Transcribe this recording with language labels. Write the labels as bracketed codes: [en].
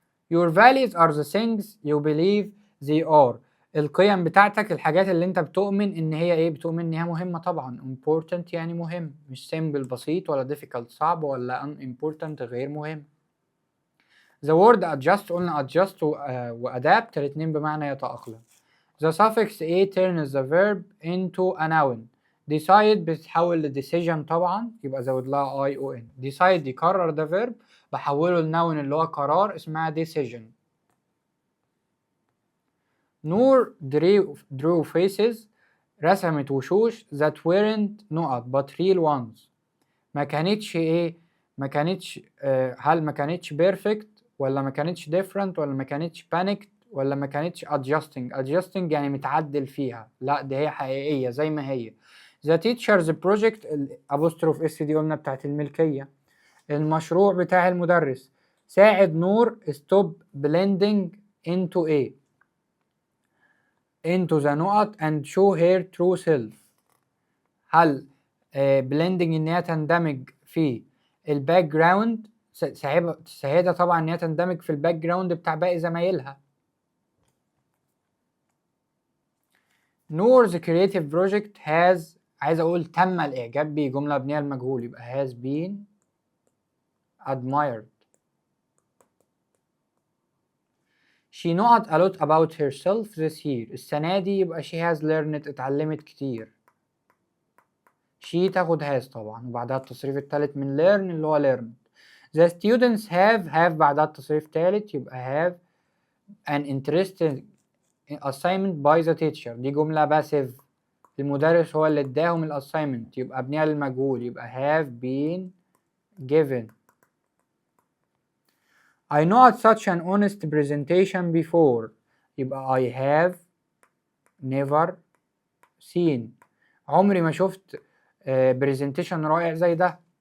[en] Your values are the things you believe they are، [ar] القيم بتاعتك الحاجات اللي انت بتؤمن ان هي ايه؟ بتؤمن ان هي مهمة طبعا. important يعني مهم، مش simple بسيط، ولا difficult صعب، ولا unimportant غير مهم. [en] The word adjust، [ar] قلنا adjust و adapt الاتنين بمعنى يتأقلم. [en] The suffix a turns the verb into a noun. [ar] decide بتتحول ل decision طبعا، يبقى زود لها I O N. decide يكرر ده verb، بحوله لنون اللي هو قرار، اسمها decision. نور [en] drew faces، [ar] رسمت وشوش [en] that weren't [ar] نقط but real ones، ما كانتش ايه؟ ما كانتش هل ما كانتش perfect، ولا ما كانتش different، ولا ما كانتش panicked، ولا ما كانتش adjusting يعني متعدل فيها؟ لا دي هي حقيقية زي ما هي. [en] The teacher's project، [ar] apostrophe اس دي قلنا بتاعت الملكية، المشروع بتاع المدرس. [en] ساعد نور stop blending into a into the نقط and show her true self. [ar] هل blending ان هي تندمج في الباك جراوند، تساعدها طبعا ان هي تندمج في الباك جراوند بتاع باقي زمايلها. نور's creative project has، عايز اقول تم الاعجاب بيه، جمله مبنيه المجهول، يبقى [en] has been admired. she not a lot about herself this year، [ar] السنه دي يبقى [en] she has learned، [ar] اتعلمت كتير. she تاخد has طبعا، وبعدها التصريف الثالث من learn اللي هو learned. [en] the students have [ar] بعدها التصريف الثالث، يبقى [en] have an interesting assignment by the teacher، [ar] دي جملة passive، المدرس هو اللي اداهم الاساينمنت، يبقى ابنيها للمجهول، يبقى [en] have been given. I not such an honest presentation before، يبقى I have never seen، [ar] عمري ما شفت presentation رائع زي ده.